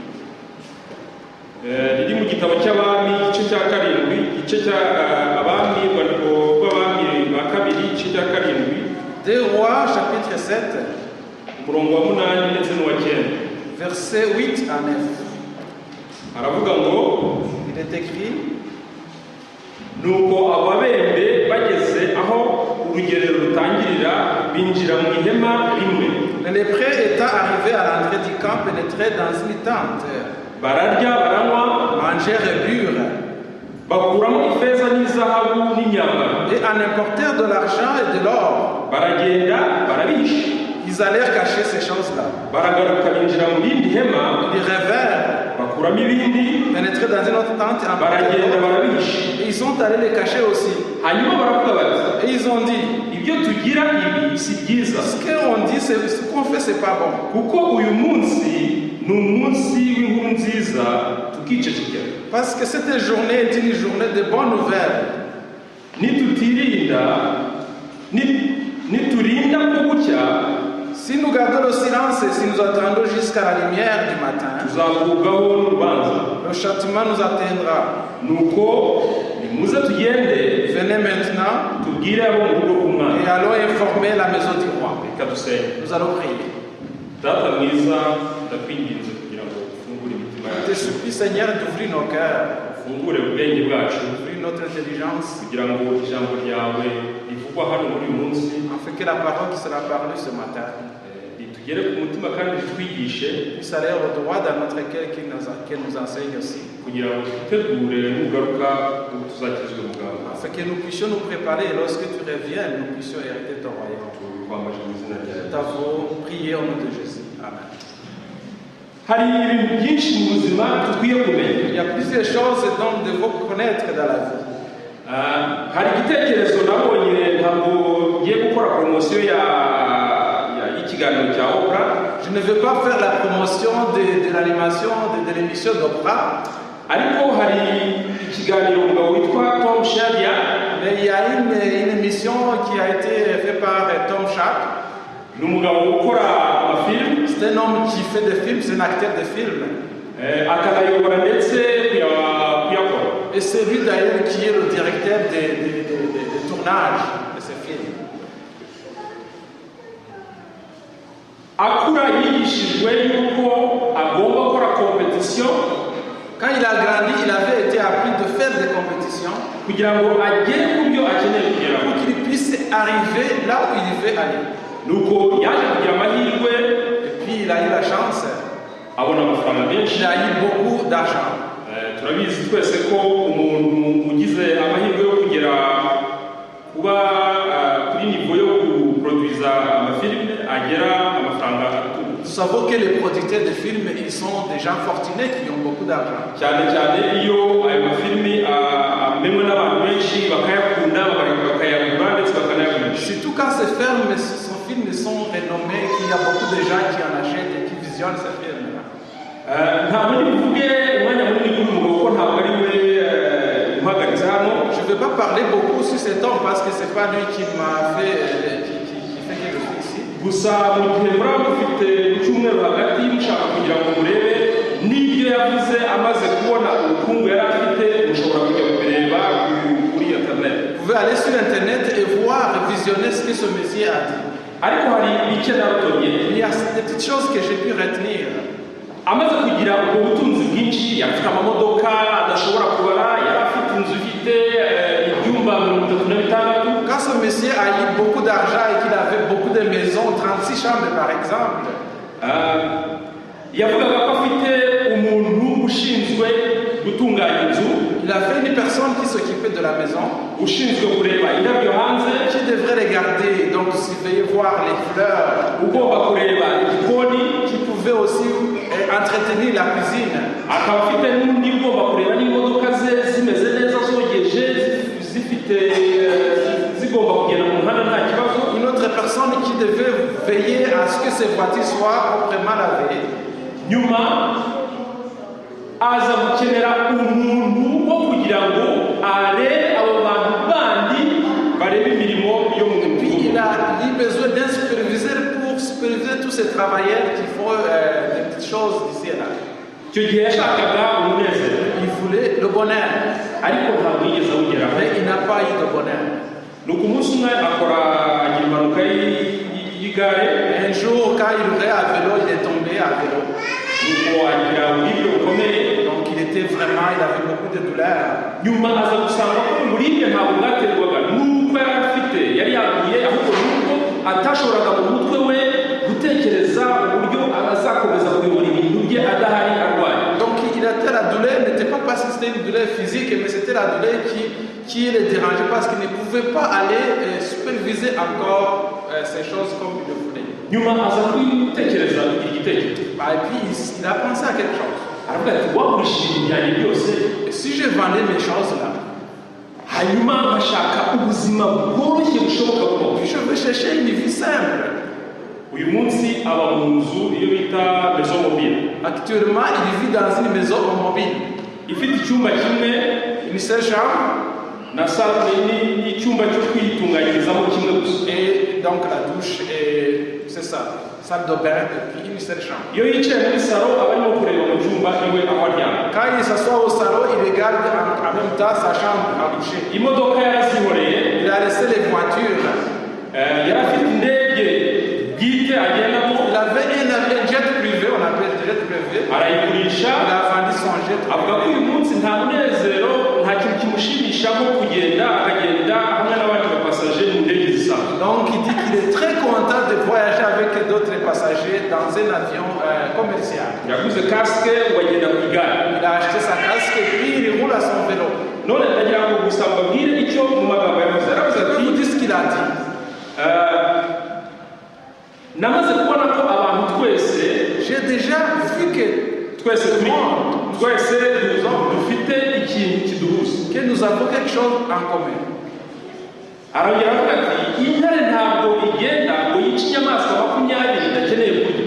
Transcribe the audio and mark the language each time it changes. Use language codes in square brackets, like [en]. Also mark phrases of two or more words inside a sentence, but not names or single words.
[fr] Des Rois, chapitre 7, verset 8 à 9. Il est écrit, [rw] nuko ababembe bageze aho urugerero rutangirira binjira mu ihema rimwe. [fr] Les lépreux étant arrivés à l'entrée du camp pénétraient dans une tente. [rw] Bararya baranywa, [fr] mangèrent et burent. [rw] Bakuramo ifeza n'izahabu n'inyambaro. [fr] Et en importèrent de l'argent et de l'or. [rw] Baragenda barabisha. [fr] Ils allèrent cacher ces choses-là. [rw] Baragaruka binjira mu rindi hema. [fr] Ils revinrent. [rw] Bakuramo ibindi. [fr] Pénétraient dans une autre tente. [rw] Baragenda barabisha. [fr] Et ils sont allés les cacher aussi. [rw] Hanyuma baravuga bati. [fr] Et ils ont dit, [rw] ibyo tugira ibi si byiza. [fr] Ce qu'on dit, ce qu'on fait, c'est pas bon. [rw] Kuko uyu munsi ni umunsi w'inkuru nziza tukicecekera. [fr] Parce que cette journée est une journée de bonnes nouvelles. [rw] Niturinda kubucya, [fr] si nous gardons le silence et si nous attendons jusqu'à la lumière du matin, le châtiment nous atteindra. Venez maintenant et allons informer la maison du roi. Nous allons prier. Je te supplie, Seigneur, d'ouvrir nos cœurs, d'ouvrir notre intelligence, afin que la parole qui sera parlée ce matin [rw] ritugere ku mutima kandi ritwigishe [fr] puisse aller au droit dans notre cœur, qu'il nous enseigne aussi. [rw] kugira ngo twitegure nugaruka tuzakizwe mu bwawe. [fr] Afin que nous puissions nous préparer et lorsque tu reviens, nous puissions hériter ton royaume. [rw] Twambaje mu izina rya [fr] Nous t'avons prié au nom de Jésus. Amen. [rw] hari ibintu byinshi mu buzima dukwiye kumenya. [fr] Il y a plusieurs choses dont nous devons connaître dans la vie. [rw] hari igitekerezo nabonye, ntabwo ngiye gukora poromosiyo y'ikiganiro cya Oprah. [fr] Je ne veux pas faire la promotion de l'animation de l'émission d'Oprah. [rw] ariko hari ikiganiro umugabo witwa Tom Shadia, [fr] Mais il y a une émission qui a été faite par Tom Sharp. [rw] ni umugabo ukora amafilm, [fr] C'est un homme qui fait des films, c'est un acteur de films. [rw] akanayobora ndetse kuyakora. [fr] Et c'est lui d'ailleurs qui est le directeur des tournages de ces films. [rw] akura yigishijwe yuko agomba gukora competition [fr] Quand il a grandi, il avait été appris de faire des compétitions [rw] kugira ngo agere ku byo akeneye kugeraho. [fr] pour qu'il puisse arriver là où il veut aller. [rw] nuko yaje kugira amahirwe, [fr] Et puis il a eu la chance, [rw] abona amafaranga menshi. [fr] il a eu beaucoup d'argent. [rw] turabizi twese ko umuntu ugize amahirwe yo kugera kuba kuri nivo yo guproduiza amafilime agera amafaranga atubutse. [fr] Nous savons que les producteurs de films, ils sont des gens fortunés qui ont beaucoup d'argent. [rw] cyane cyane iyo ayo mafilimi amenwe n'abantu benshi bakayakunda bakayagura ndetse bakanayagurisha. [fr] Surtout quand ces films sont renommés, qu'il y a beaucoup de gens qui en achètent et qui visionnent ces films-là. [rw] ntabwo bivuge umwanya munini kuri umugabo ko ntabwo ari we uhagaritse hano. [fr] Je ne vais pas parler beaucoup sur cet homme parce que ce n'est pas lui qui m'a fait, qui fait que je suis ici. [rw] gusa mu gihe muraba mufite icyumweru hagati mushaka kugira ngo murebe n'ibyo yavuze amaze kubona ubukungu yari afite, mushobora kujya kubireba kuri internet. [fr] Vous pouvez aller sur internet et voir, visionner ce que ce monsieur a dit. [rw] ariko hari icyo narutonye. [fr] Il y a des petites choses que j'ai pu retenir. [rw] amaze kugira ubwo butunzi bwinshi, yari afite amamodoka adashobora kubara, yari afite inzu ifite ibyumba 36. [fr] Quand ce monsieur a eu beaucoup d'argent et qu'il avait beaucoup de maisons, 36 chambres par exemple, [rw] yavugaga ko afite umuntu ushinzwe gutunganya inzu, [fr] il avait une personne qui s'occupait de la maison, [rw] ushinzwe kureba indabyo hanze, [fr] qui devrait regarder, donc surveiller, voir les fleurs, [rw] ugomba kureba igikoni, [fr] qui pouvait aussi entretenir la cuisine. [rw] akaba afite n'undi ugomba kureba n'imodoka ze zimeze neza zogeje zifite zigomba kugenda mu muhanda nta kibazo. [fr] Une autre personne qui devait veiller à ce que ces voitures soient proprement lavées. [rw] nyuma aza gukenera umuntu wo kugira ngo arebe abo bantu bandi barebe imirimo yo mu [fr] Puis [rw] mudugudu. [fr] il a eu besoin d'un superviseur pour superviser tous ces travailleurs qui font des petites choses ici et là. [rw] icyo gihe yashakaga umunezero, [fr] Il voulait le bonheur, [rw] ariko ntabwo yigeze awugeraho. [fr] mais il n'a pas eu de bonheur. [rw] nuko umunsi umwe agira impanuka y'igare, [fr] Un jour, quand il roulait à vélo, il est tombé à vélo. [rw] nuko agira uburibwe bukomeye. [fr] Donc il avait beaucoup de douleurs. [rw] nyuma aza gusanga ko uburibwe ntabwo bwaterwaga n'uko yari afite, yari yaguye, ahubwo n'uko atashoboraga mu mutwe we gutekereza uburyo azakomeza kuyobora ibintu bye adahari arwaye. [fr] Donc la douleur n'était pas parce que c'était une douleur physique, mais c'était la douleur qui le dérangeait parce qu'il ne pouvait pas aller superviser encore ces choses comme il le voulait. [rw] nyuma aza kwitekereza kugira igitekerezo, [fr] Et puis il a pensé à quelque chose. [rw] aravuga ati wagurishije ibintu byanjye byose, [fr] Et si je vendais mes choses là, [rw] hanyuma nkashaka ubuzima bworoshye bushoboka bwose. [fr] puis je veux chercher une vie simple. [rw] uyu munsi aba mu nzu iyo bita [fr] maison mobile, Actuellement, il vit dans une maison mobile. [rw] ifite icyumba kimwe [fr] Une seule chambre [rw] na salle n'icyumba cyo kwitunganyirizamo kimwe gusa. [fr] et donc la douche et c'est ça, salle de bain et puis une seule chambre. [rw] iyo yicaye muri salo aba arimo kureba mu cyumba iwe aho aryama. [fr] Quand il s'assoit au salon, il regarde en même temps sa chambre à coucher. [rw] imodoka yarazihoreye, [fr] Il a laissé les voitures. [rw] yari afite indege bwite agendamo, [fr] Il avait un jet privé, on appelle jet privé. [rw] arayigurisha. [fr] Il a vendu son jet [rw] avuga ko [fr] privé. [rw] uyu munsi nta munezero, nta kintu kimushimisha nko kugenda akagenda hamwe n'abandi bapasaje mu ndege zisanzwe. [fr] Donc il dit qu'il il est très content de voyager avec d'autres passagers dans un avion commercial. [rw] yaguze kasike wagenda ku igare. [fr] Il a acheté sa casque et puis il roule à son vélo. [rw] none ndagira ngo gusa mbabwire icyo mu magambo yavuze. Yaravuze [fr] Je vais [rw] ati [fr] vous dire ce qu'il a dit. [rw] namaze kubona ko abantu twese [fr] J'ai déjà vu que [rw] twese dufite ikintu kiduhuza. [fr] que nous avons quelque chose en commun. [rw] arongera avuga ati intare ntabwo igenda ngo yice inyamaswa 20 idakeneye kurya.